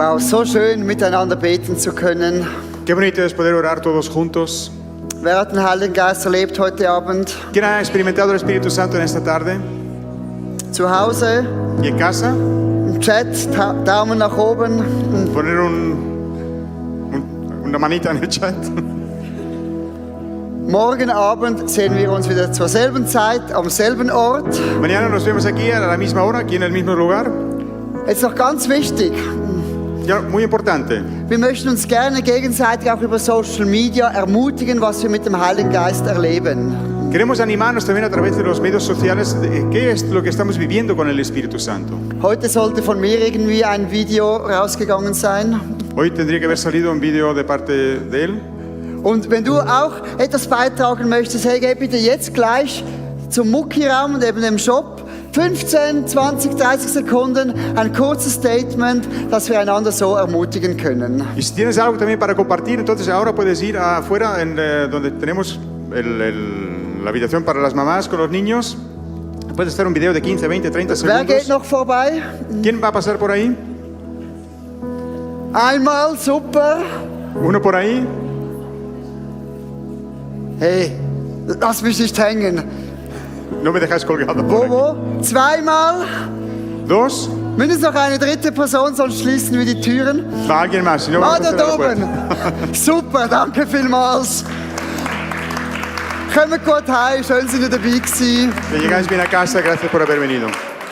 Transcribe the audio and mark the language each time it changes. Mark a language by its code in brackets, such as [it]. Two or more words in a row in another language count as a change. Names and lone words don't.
[de] So schön, miteinander beten zu können. [es] Qué bonito es poder orar todos juntos. [de] Wer hat den Heiligen Geist erlebt heute Abend? [es] ¿Quién ha experimentado el Espíritu Santo en esta tarde? [de] Zu Hause, [es] ¿Y en casa? [de] im Chat, Daumen nach oben. [es] Poner una manita en el chat. [de] Morgen Abend sehen wir uns wieder zur selben Zeit, am selben Ort. [es] Mañana nos vemos aquí a la misma hora, aquí en el mismo lugar. [de] Jetzt noch ganz wichtig, [es] Ya, muy importante. [de] wir möchten uns gerne gegenseitig auch über [en] Social Media [de] ermutigen, was wir mit dem Heiligen Geist erleben. [es] Queremos animarnos también a través de los medios sociales de qué es lo que estamos viviendo con el Espíritu Santo. [de] Heute sollte von mir irgendwie ein Video rausgegangen sein. [es] Hoy tendría que haber salido un vídeo de parte de él. [de] Und wenn du auch etwas beitragen möchtest, hey, geh bitte jetzt gleich zum Mucki-Raum und eben dem Shop. 15, 20, 30 Sekunden, ein kurzes Statement, dass wir einander so ermutigen können. [es] Y si tienes algo también para compartir, entonces ahora puedes ir afuera donde tenemos la habitación para las mamás con los niños. Puedes hacer un video de 15, 20, 30 [de] Wer geht [es] segundos. [de] noch vorbei? [es] ¿Quién va a pasar por ahí? [de] Einmal, super. [es] ¿Uno por ahí? [de] Hey, lass mich nicht hängen. [es] No me dejáis colgado por aquí. [de] Wo? Zweimal? [es] ¿Dos? [de] Mindestens noch eine dritte Person, sonst schließen wir die Türen. [es] Va alguien más. Si no, Ah, vamos a [de] da [es] cerrar la [de] oben. [es] puerta. [de] Super, danke vielmals. Kommt gut heim, schön, dass ihr dabei gewesen. [es] Que llegáis bien a casa. Gracias por haber venido.